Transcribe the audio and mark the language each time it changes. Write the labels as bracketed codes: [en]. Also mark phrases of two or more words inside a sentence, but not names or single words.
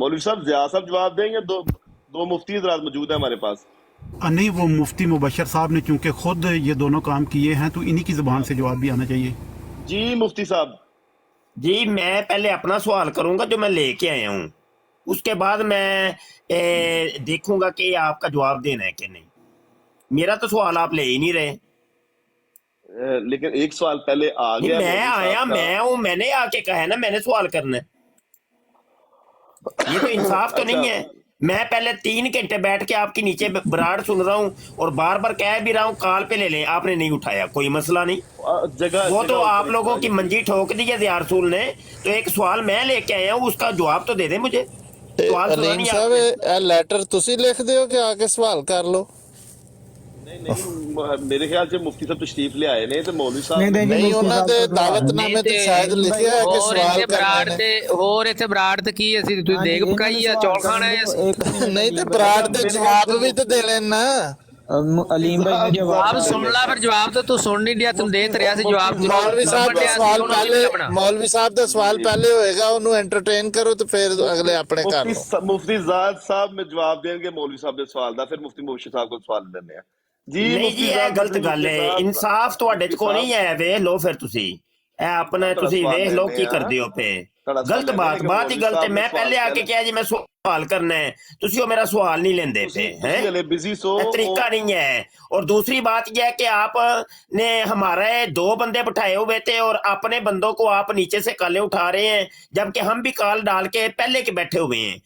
[ur] مولوی صاحب ضیاء صاحب جواب دیں گے، یا دو مفتی حضرات موجود ہیں ہمارے پاس? نہیں، وہ مفتی مبشر صاحب نے چونکہ خود یہ دونوں کام کیے ہیں تو انہی کی زبان سے جواب بھی آنا چاہیے. جی مفتی صاحب. جی میں پہلے اپنا سوال کروں گا جو میں لے کے آیا ہوں. اس کے بعد میں دیکھوں گا کہ آپ کا جواب دینا ہے کہ نہیں. میرا تو سوال آپ لے ہی نہیں رہے. لیکن ایک سوال پہلے آ نہیں گیا میں مولوی آیا صاحب کا. میں ہوں, میں نے آ کے کہا ہے نا میں نے سوال کرنا ہے. یہ تو انصاف تو اچھا نہیں ہے. میں پہلے 3 گھنٹے بیٹھ کے آپ کی نیچے براڑ سن رہا ہوں اور بار بار کہہ بھی رہا ہوں کال پہ لے لیں, آپ نے نہیں اٹھایا. کوئی مسئلہ نہیں, جگہ وہ تو آپ اوپر لوگوں کی [pa] منجی ٹھوک دی [ur] ہے ضیاء رسول نے. تو ایک سوال میں لے کے آیا ہوں, اس کا جواب تو دے دیں مجھے. سوال سنا علیم نہیں آپ صاحب نے. [pa] ਇਹ ਲੈਟਰ ਤੁਸੀਂ ਲਿਖਦੇ ਹੋ ਕਿ ਆ ਕੇ ਸਵਾਲ ਕਰ ਲਓ. [ur] نہیں میرے خیال سے مفتی صاحب تشریف لے آئے نے تو مولوی صاحب نہیں [pa] ਨਹੀਂ [ur] مفتی [pa] ਉਹਨਾਂ [ur] صاحب [pa] ਦੇ [ur] کا سوال ہے. [pa] ਦਾਵਤਨਾਮੇ ਤੇ ਸ਼ਾਇਦ ਲਿਖਿਆ ਹੈ ਕਿ ਹੋਰ ਸਵਾਲ ਇੱਥੇ ਕਰਨੇ ਬਰਾੜ ਨੇ. ਤੇ ਹੋਰ ਇੱਥੇ ਬਰਾੜ ਤੇ ਕੀ ਅਸੀਂ ਤੁਸੀਂ [ur] ہاں جی، [pa] ਦੇਗ [ur] انہوں نے [pa] ਪਕਾਈ ਆ, [ur] سوال [pa] ਚੌਲ [ur] کرنے [pa] ਖਾਣਾ [ur] ہے دو، [pa] ਅਸੀਂ. [ur] ایک منٹ [pa] ਨਹੀਂ ਤੇ [ur] علیم [pa] ਬਰਾੜ [ur] بھائی [pa] ਦੇ جواب ਵੀ ਤੇ ਦੇ ਲੈਣਾ. [ur] علیم بھائی نے جواب [pa] ਆਪ ਸੁਣ ਲੈ ਫਿਰ ਜਵਾਬ ਤਾਂ ਤੂੰ ਸੁਣ ਨਹੀਂ ਡਿਆ, ਤੂੰ ਦੇ ਤੇ ਰਿਹਾ ਸੀ ਜਵਾਬ. ਮੌਲਵੀ ਸਾਹਿਬ ਦਾ ਸਵਾਲ ਪਹਿਲੇ, ਮੌਲਵੀ ਸਾਹਿਬ ਦਾ ਸਵਾਲ ਪਹਿਲੇ ਹੋਏਗਾ, ਉਹਨੂੰ ਐਂਟਰਟੇਨ ਕਰੋ ਤੇ ਫਿਰ ਅਗਲੇ ਆਪਣੇ ਕਰ ਲਓ. [ur] مفتی زاد صاحب میں جواب دیں گے مولوی صاحب نے سوال دا, پھر مفتی مبشر صاحب کو سوال لینے ہیں. جی [pa] ਨਹੀਂ ਜੀ [ur] مفتی [pa] ਇਹ [ur] زاد [pa] ਗਲਤ [ur] مفتی [pa] ਗੱਲ [ur] مبشر [pa] ਹੈ. [ur] صاحب, [pa] ਇਨਸਾਫ ਤੁਹਾਡੇ ਚ ਕੋ ਨਹੀਂ ਹੈ. ਵੇਖ ਲਓ ਫਿਰ ਤੁਸੀਂ ਇਹ ਆਪਣਾ ਤੁਸੀਂ ਵੇਖ ਲਓ ਕੀ ਕਰਦੇ ਹੋ ਪਏ. ਗਲਤ ਬਾਤ ਬਾਤ ਹੀ ਗਲਤ ہے. [ur] میں پہلے آ کے کیا جی میں سوال کرنا ہے, [pa] تسی میرا سوال نہیں لیندے پہ ہیں, [ur] یہ طریقہ نہیں ہے. اور دوسری بات یہ ہے کہ آپ نے ہمارے 2 بندے بٹھائے ہوئے تھے اور اپنے بندوں کو آپ نیچے سے کالیں اٹھا رہے ہیں, جبکہ ہم بھی کال ڈال کے پہلے کے بیٹھے ہوئے ہیں.